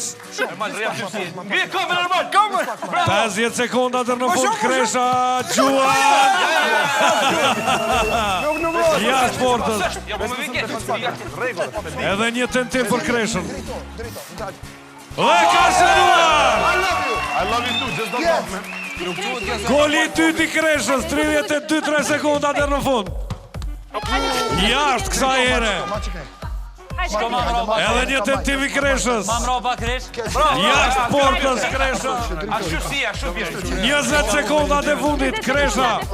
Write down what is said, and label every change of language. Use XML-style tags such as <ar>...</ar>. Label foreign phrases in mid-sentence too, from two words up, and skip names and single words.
<sq>Ngri këmbën Ermal. 50 sekonda deri në fund Kresha Gjuaj. Jashtë portës. Ja po më vike. Edhe një tentim për Kreshën. Dhe ka shënuar!</sq> <en>I love you too, just don't talk, man.</en> <sq>Goli I dytë I Kreshës, 32-3 sekonda deri në fund. Jashtë kësaj here. Edhe një tentim I Kreshës. Ma mrapa Kresh. Jashtë portës Kresha. Ashtu si, ashtu bjerë. 20 sekonda e fundit Kresha.</sq>